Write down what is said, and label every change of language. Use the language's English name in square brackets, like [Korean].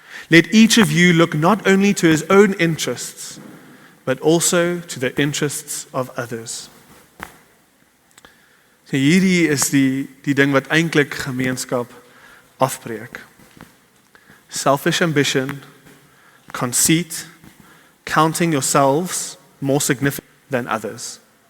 [English] Let each of you look not only to his own interests, but also to the interests of others. [Afrikaans] So hierdie is die ding wat eintlik gemeenskap afbreek. [English] Selfish ambition, conceit, counting yourselves more significant than others.